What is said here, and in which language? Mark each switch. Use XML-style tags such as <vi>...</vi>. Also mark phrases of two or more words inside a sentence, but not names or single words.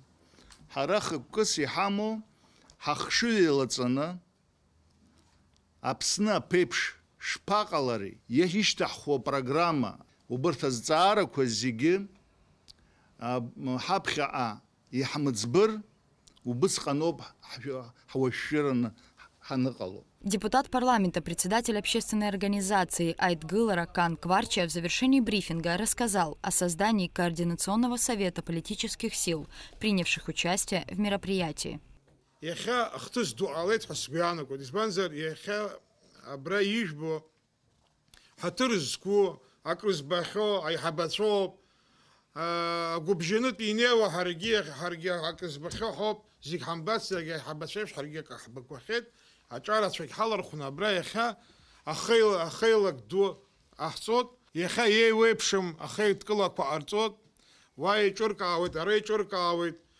<ab>Ҳара хықәкыс иҳамоу ҳахшыҩ еилаҵаны Аԥсны аԥеиԥш шԥаҟалари, иахьышьҭаҳхуа программа убырҭ азҵаарақәа зегьы ҳаԥхьаҟа иҳмыӡбыр, убысҟаноуп ҳуашәшәыраны ҳаныҟало.</ab> <ru>Депутат парламента, председатель общественной организации Айтгыл Ракан Кварча в завершении брифинга рассказал о создании Координационного совета политических сил, принявших участие в мероприятии.</ru> <ab>Акрызбахьо, аиҳабацәоуп, агәыбжьанытә инеиуа ҳаргьы акрызбахьо ҳоуп, зегь ҳамбацзаргьы аиҳабацәа еиԥш ҳаргьы ҳбақәахьеит, аҿарацәагь ҳалархәны абра иахьа ахеилак ду ҟаҳҵоит, иахьа еиуеиԥшым ахеидкылақәа ҟарҵоит, уа еиҿыркаауеит, ара еиҿыркаауеит,</ab>